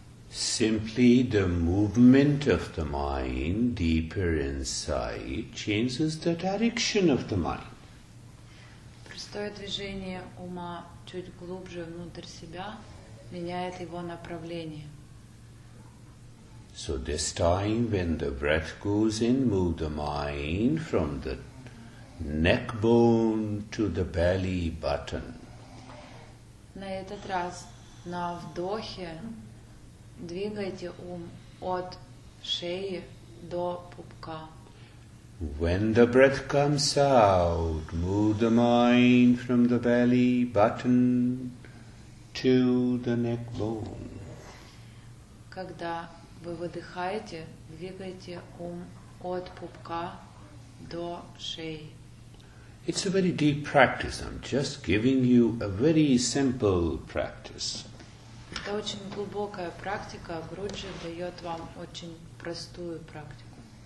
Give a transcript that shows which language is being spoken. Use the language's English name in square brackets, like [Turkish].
[English] Simply the movement of the mind deeper inside changes the direction of the mind. [Russian] Простое движение ума чуть глубже внутрь себя меняет его направление. [English] So this time when the breath goes in, move the mind from the neck bone to the belly button. [Russian] На этот раз на вдохе двигайте ум от шеи до пупка. [English] When the breath comes out, move the mind from the belly button to the neck bone. [Russian] Когда вы выдыхаете, двигайте ум от пупка до шеи. [English] It's a very deep practice. I'm just giving you a very simple practice. [Russian] Это очень глубокая практика. Гуруджи дает вам очень простую практику.